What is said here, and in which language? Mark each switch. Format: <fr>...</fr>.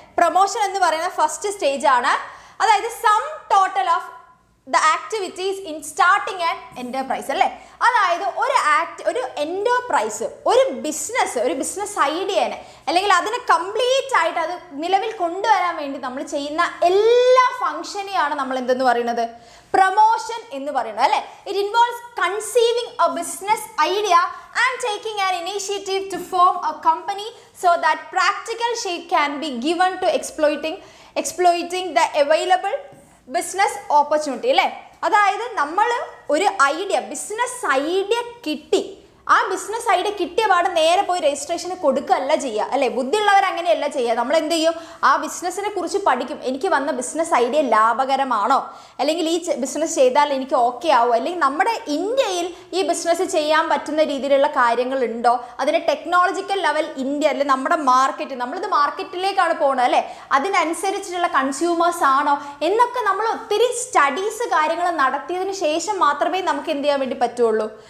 <ml>Promotion എന്ന് പറയുന്ന first stage ആണ്. അതായത്</ml> <en>Sum total of the activities in starting and enterprise അല്ലേ?</en> <ml>അതായത് ഒരു എന്റർപ്രൈസ്, ഒരു ബിസിനസ് ഐഡിയനെ അല്ലെങ്കിൽ അതിനെ കംപ്ലീറ്റ് ആയിട്ട് അത് നിലവിൽ കൊണ്ടുവരാൻ വേണ്ടി നമ്മൾ ചെയ്യുന്ന എല്ലാ ഫംഗ്ഷനെയാണ് നമ്മൾ എന്തെന്ന് പറയുന്നത്? പ്രൊമോഷൻ എന്ന് പറയുന്നത് അല്ലേ?</ml> <en>It involves conceiving a business idea and taking an initiative to form a company so that practical shape can be given to exploiting the available business opportunity അല്ലേ?</en> <ml>അതായത് നമ്മൾ ഒരു ബിസിനസ് ഐഡിയ കിട്ടി, ആ ബിസിനസ് ഐഡിയ കിട്ടിയ പാട് നേരെ പോയി രജിസ്ട്രേഷന് കൊടുക്കുകയല്ല ചെയ്യുക അല്ലേ? ബുദ്ധിയുള്ളവർ അങ്ങനെയല്ല ചെയ്യുക. നമ്മൾ എന്ത് ചെയ്യും? ആ ബിസിനസ്സിനെ കുറിച്ച് പഠിക്കും. എനിക്ക് വന്ന ബിസിനസ് ഐഡിയ ലാഭകരമാണോ, അല്ലെങ്കിൽ ഈ ബിസിനസ് ചെയ്താൽ എനിക്ക് ഓക്കെ ആവോ, അല്ലെങ്കിൽ നമ്മുടെ ഇന്ത്യയിൽ ഈ ബിസിനസ് ചെയ്യാൻ പറ്റുന്ന രീതിയിലുള്ള കാര്യങ്ങളുണ്ടോ, അതിന് ടെക്നോളജിക്കൽ ലെവൽ ഇന്ത്യ അല്ലെ നമ്മുടെ മാർക്കറ്റ്, നമ്മളിത് മാർക്കറ്റിലേക്കാണ് പോകുന്നത് അല്ലേ, അതിനനുസരിച്ചിട്ടുള്ള കൺസ്യൂമേഴ്സ് ആണോ എന്നൊക്കെ നമ്മൾ ഒത്തിരി സ്റ്റഡീസ് കാര്യങ്ങൾ നടത്തിയതിന് ശേഷം മാത്രമേ നമുക്ക് എന്ത് ചെയ്യാൻ വേണ്ടി പറ്റുള്ളൂ?</ml>